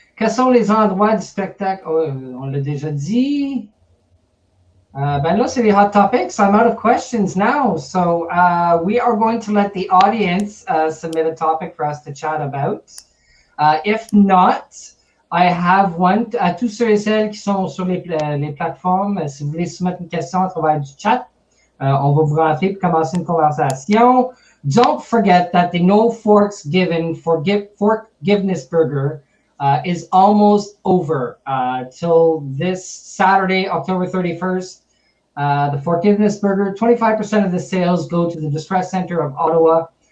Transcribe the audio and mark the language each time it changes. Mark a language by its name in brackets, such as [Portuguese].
[French] Quels sont les endroits du spectacle? Oh, on l'a déjà dit. Ben là, c'est les [English] hot topics. I'm out of questions now. So we are going to let the audience submit a topic for us to chat about. If not, I have one. [French] À tous ceux et celles qui sont sur les plateformes, si vous voulez soumettre une question à travers du chat, on va vous rentrer pour commencer une conversation. [English] Don't forget that the No Forks Given Forgiveness Burger is almost over till this Saturday, October 31st. The Forgiveness Burger, 25% of the sales go to the Distress Center of Ottawa.